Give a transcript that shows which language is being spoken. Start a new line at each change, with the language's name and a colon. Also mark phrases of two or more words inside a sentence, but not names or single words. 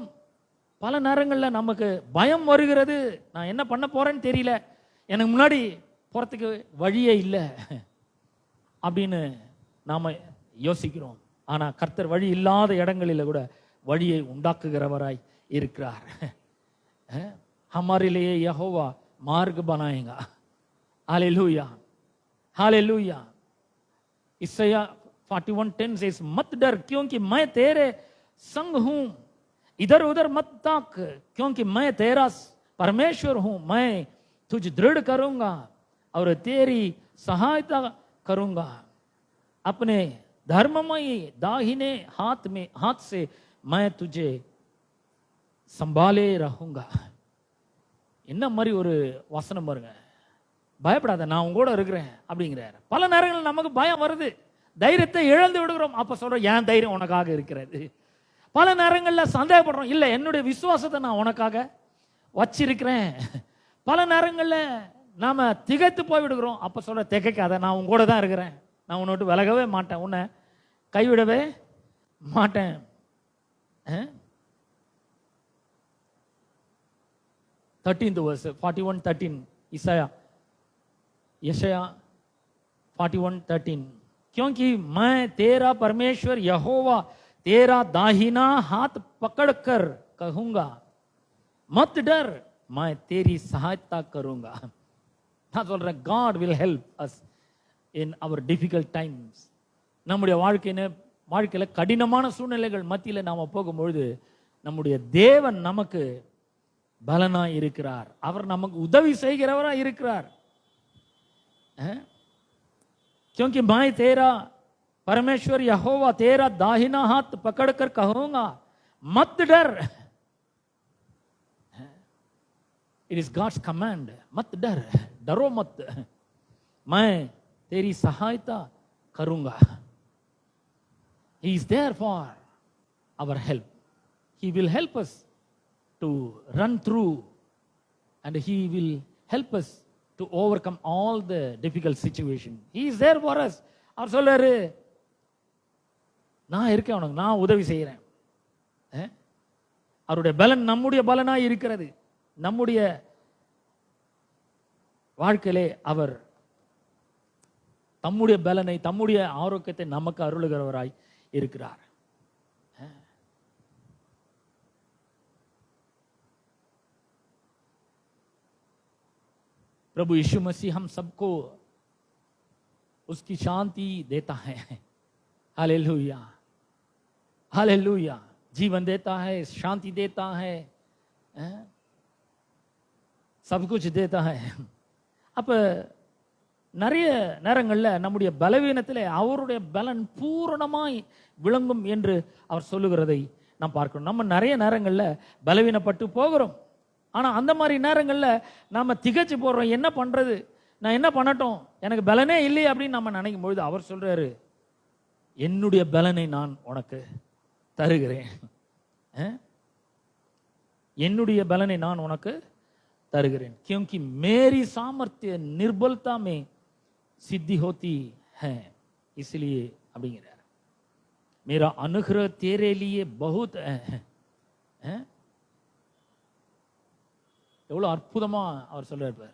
Tamil: பல நேரங்களில் நமக்கு பயம் வருகிறது, நான் என்ன பண்ண போறேன்னு தெரியல, எனக்கு முன்னாடி போறதுக்கு வழியே இல்லை அப்படின்னு நாம யோசிக்கிறோம். ஆனா கர்த்தர் வழி இல்லாத இடங்களில் கூட வழியை உண்டாக்குகிறவராய் இருக்கிறார்.
Hindi: हमारे लिए यहोवा मार्ग बनाएगा. हालेलुया, हालेलुया. इसया 41:10 says, मत डर क्योंकि मैं तेरे संग हूं, इधर उधर मत ताक क्योंकि मैं तेरा परमेश्वर हूं, मैं तुझे दृढ़ करूंगा और तेरी सहायता करूंगा, अपने धर्ममयी दाहिने हाथ से मैं तुझे संभाले रहूंगा.
Tamil: என்ன மாதிரி ஒரு வசனம் பாருங்க, பயப்படாத நான் உங்களோட இருக்கிறேன் அப்படிங்கிறார். பல நேரங்களில் நமக்கு பயம் வருது, தைரியத்தை இழந்து விடுகிறோம். அப்ப சொல்ற, என் தைரியம் உனக்காக இருக்கிறது, பல நேரங்களில் சந்தேகப்படுறோம், இல்லை என்னுடைய விசுவாசத்தை நான் உனக்காக வச்சிருக்கிறேன். பல நேரங்களில் நாம திகைத்து போய்விடுகிறோம். அப்ப சொல்ற, திகைக்காத, நான் உன் கூட தான் இருக்கிறேன், நான் உன்னை விட்டு விலகவே மாட்டேன், உன்னை கைவிடவே மாட்டேன்.
English: 13th verse
Hindi: 41:13 यशाया 41:13 क्योंकि मैं तेरा परमेश्वर यहोवा तेरा दाहिना हाथ पकड़कर कहूंगा मत डर, मैं तेरी सहायता करूंगा.
Tamil: நான் சொல்றேன்,
English: God will help us in our difficult times.
Tamil: நம்முடைய வாழ்க்கையில கடினமான சூழ்நிலைகள் மத்தியில் நாம போகும்பொழுது நம்முடைய தேவன் நமக்கு பலனாய் இருக்கிறார். அவர் நமக்கு உதவி செய்கிறவரா இருக்கிறார்.
Hindi: क्योंकि मैं तेरा परमेश्वर यहोवा तेरा दाहिना हाथ पकड़कर कहूंगा मत डर.
English: It is God's command.
Hindi: मत डर, डरो मत, मैं तेरी सहायता करूंगा.
English: He is there for our help. He will help us to run through and he will help us to overcome all the difficult situation. He is there for us.
Tamil: அவர் சொல்றாரு, நான் இருக்கேன் உனக்கு, நான் உதவி செய்கிறேன். அவருடைய பலன் நம்முடைய பலனாய் இருக்கிறது. நம்முடைய வாழ்க்கையிலே அவர் தம்முடைய பலனை, தம்முடைய ஆரோக்கியத்தை நமக்கு அருளுகிறவராய் இருக்கிறார்.
Hindi: प्रभु यीशु मसीह हम सबको उसकी शांति देता है. हालेलुया, हालेलुया. जीवन देता है, शांति देता है, सब कुछ देता है.
Tamil: அப்ப நிறைய நேரங்களில் நம்முடைய பலவீனத்திலே அவருடைய பலன் பூரணமாய் விளங்கும் என்று அவர் சொல்லுகிறதை நாம் பார்க்கணும். நம்ம நிறைய நேரங்களில் பலவீனப்பட்டு போகிறோம். ஆனால் அந்த மாதிரி நேரங்களில் நாம் திகைச்சு போடுறோம், என்ன பண்ணுறது, நான் என்ன பண்ணட்டும், எனக்கு பலனே இல்லையே அப்படின்னு நம்ம நினைக்கும் பொழுது அவர் சொல்றாரு, என்னுடைய பலனை நான் உனக்கு தருகிறேன். என்னுடைய பலனை நான் உனக்கு தருகிறேன்.
Hindi: क्योंकि मेरी सामर्थ्य निर्बलता में सिद्धि होती है, इसलिए அப்படிங்கிறார். मेरा अनुग्रह तेरे लिए बहुत है.
Tamil: எவ்வளவு அற்புதமா அவர் சொல்றாரு.